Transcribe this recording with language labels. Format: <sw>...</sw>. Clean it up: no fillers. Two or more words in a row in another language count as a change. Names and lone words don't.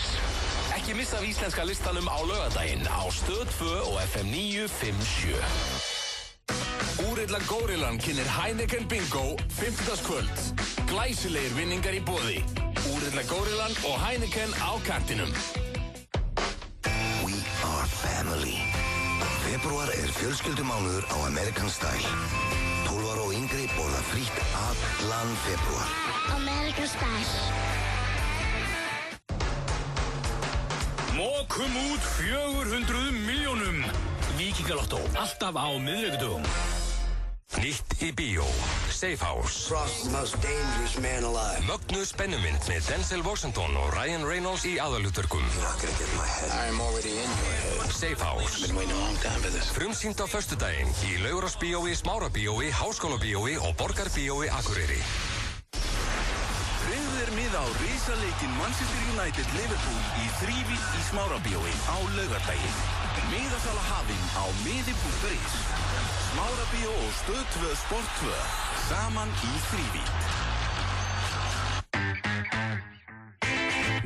<is>Ekki missa af íslenska listanum á laugardaginn á Stöð 2 og FM 957. Úrilla Górillan kynnir Heineken Bingo 50. kvöld. Glæsilegir vinningar í boði. Úrilla Górillan og Heineken á kantinum.</is> <en>We are family.</en> <is>Febrúar er fjölskyldumánuður á American Style. 12 ára og yngri borða frítt allan febrúar. American Style. Mokum út 400 milljónum. Víkingalottó, alltaf á miðvikudögum. Nýtt í bíó, Safe House.</is> <en>Frost, the most dangerous man alive.</en> <is>Mögnuð spennumynd með Denzel Washington og Ryan Reynolds í aðalhlutverkum.</is> <en>You're not gonna get my head. I'm already in your head. Safe House. Been waiting a long time for this.</en> <is>Frumsýnd á föstudaginn í Laugarásbíói, Smárabíói, Háskólabíói og Borgarbíói Akureyri. Tryggðu miða á risaleikin Manchester United Liverpool í þrívídd í Smárabíói á laugardaginn. Miðasala hafin á miði.is. Smárabíó og Stöð 2 Sport 2 saman í þrívídd.</is>